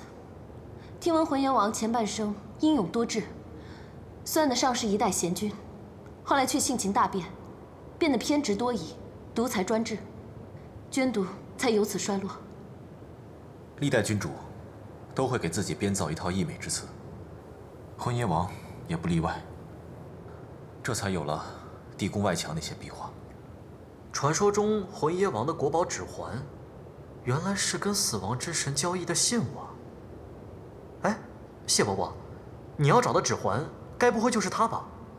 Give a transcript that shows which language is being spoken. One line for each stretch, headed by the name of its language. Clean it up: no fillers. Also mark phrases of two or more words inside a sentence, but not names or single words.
Chinese: 聽聞魂邪王前半生英勇多智，算得上是一代賢君，後來卻性情大變，變得偏執多疑，獨裁專制，捐毒才由此衰落。歷代君主都會給自己編造一套溢美之詞，魂邪王也不例外，這才有了地宮外牆那些壁畫。傳說中魂邪王的國寶指環，原來是跟死亡之神交易的信物啊！哎，謝伯伯，你要找的指環，該不會就是它吧？